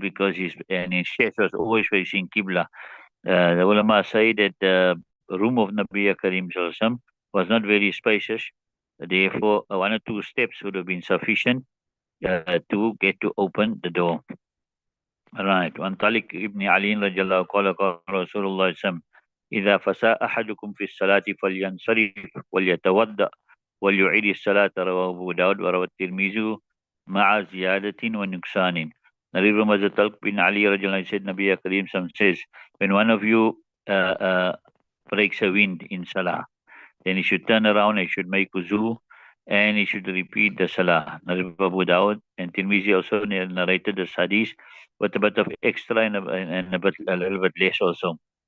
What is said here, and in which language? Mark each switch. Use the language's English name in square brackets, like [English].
[English] Because his chest was always facing Qibla. The ulama say that the room of Nabi Karim Sallallahu was not very spacious. Therefore, one or two steps would have been sufficient to get to open the door. Right. [Arabic] وعن طلق ابن علي رضي الله قال رسول الله صلى الله عليه وسلم: إذا فساء أحدكم في الصلاة فلينصرف وليتوضأ وليعيد الصلاة. رواه أبو داود وروى الترمذي مع زيادة ونقصان. [English] Narrated by Hazrat Talq bin Ali radiallahu anhu said, Nabi Kareem says, when one of you breaks a wind in Salah, then he should turn around, he should make wuzu, and he should repeat the Salah. Narrated by Abu Dawud and Tirmizi also narrated the hadith with a bit of extra and a little bit less also.